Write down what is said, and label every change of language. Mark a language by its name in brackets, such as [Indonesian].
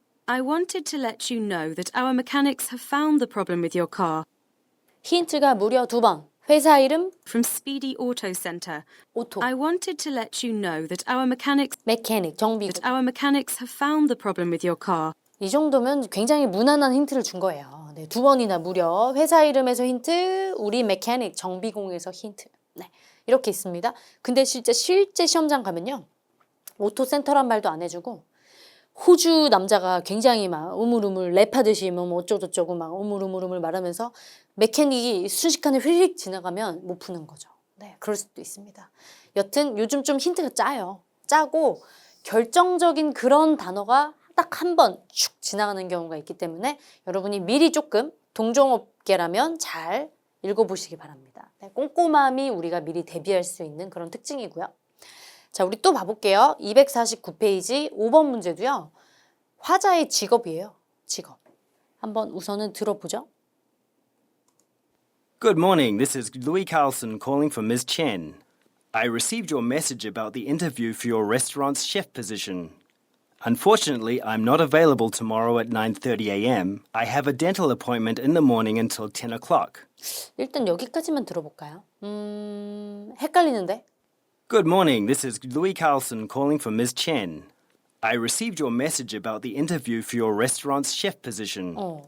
[English] I wanted to let you know that our mechanics have found the problem with your car. [Korean] 힌트가 무려 2번. 회사 이름 [English] From Speedy Auto Centre. [Korean] 오토, [English] I wanted to let you know that our mechanics [Korean] 정비구. [English] have found the problem with your car. [Korean] 이 정도면 굉장히 무난한 힌트를 준 거예요. 네, 2번이나 무려 회사 이름에서 힌트, 우리 메케닉 정비공에서 힌트. 네, 이렇게 있습니다. 근데 실제 시험장 가면요. 오토센터란 말도 안 해주고 호주 남자가 굉장히 막 우물우물 랩하듯이 어쩌고저쩌고 막 우물우물 말하면서 메케닉이 순식간에 휘릭 지나가면 못 푸는 거죠. 네, 그럴 수도 있습니다. 여튼 요즘 좀 힌트가 짜요. 짜고 결정적인 그런 단어가 딱 한 번 슉 지나가는 경우가 있기 때문에 여러분이 미리 조금 동종업계라면 잘 읽어보시기 바랍니다. 네, 꼼꼼함이 우리가 미리 대비할 수 있는 그런 특징이고요. 자, 우리 또 봐볼게요. 249페이지 5번 문제도요. 화자의 직업이에요. 직업. 한번 우선은 들어보죠. [English] Good morning. This is Louis Carlson calling for Ms. Chen. I received your message about the interview for your restaurant's chef position. Unfortunately, I'm not available tomorrow at 9:30 a.m. I have a dental appointment in the morning until 10 o'clock. [Korean] 일단 여기까지만 들어볼까요? 헷갈리는데? [English] Good morning. This is Louis Carlson calling for Ms. Chen. I received your message about the interview for your restaurant's chef position.